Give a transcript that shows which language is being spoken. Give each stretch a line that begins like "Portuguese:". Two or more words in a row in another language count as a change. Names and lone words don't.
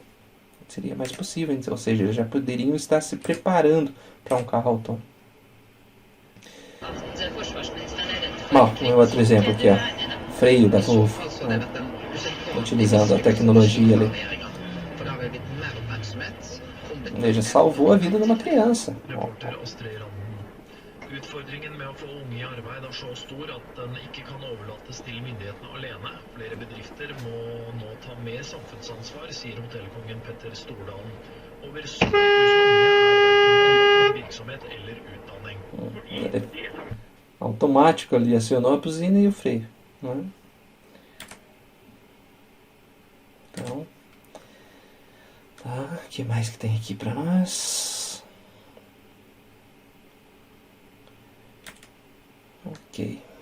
Portuguese: Seria mais possível, ou seja, eles já poderiam estar se preparando para um carro autônomo. Bom, um outro exemplo aqui, ó, freio da Volvo, né? Utilizando a tecnologia ali. Veja, salvou a vida de uma criança.
Norwegian: Utfordringen med å få unge i arbeid er så stor at den ikke kan overlates til myndighetene alene. Flere bedrifter må nå ta mer samfunnsansvar, sier hotellkongen Petter Stordalen. Over 70 000 unge er virksomhet eller utdanning.
Portuguese: Automático ali, acionou a buzina e o freio. Né? Então, tá, o que mais que tem aqui para nós? Ok.